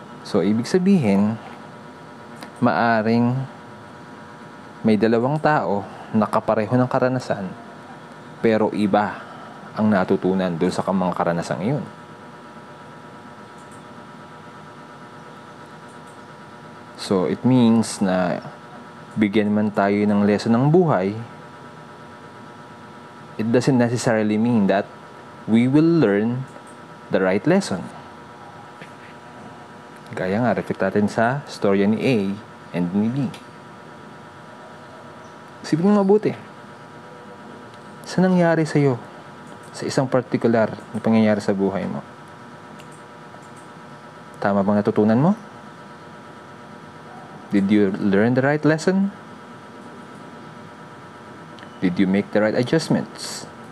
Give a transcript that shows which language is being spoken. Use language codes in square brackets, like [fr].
[tl] So, ibig sabihin, maaring may dalawang tao na kapareho ng karanasan, pero iba ang natutunan doon sa mga karanasang iyon. [en] So, it means [tl] na bigyan man tayo ng [en] lesson [tl] ng buhay, [en] it doesn't necessarily mean that we will learn the right lesson. [tl] Gaya nga, [en] reflect [tl] natin sa storya ni A and ni B. Isipin mo mabuti. Sa nangyari sa'yo, sa isang particular na pangyayari sa buhay mo, tama bang natutunan mo? [en] Did you learn the right lesson? Did you make the right adjustments?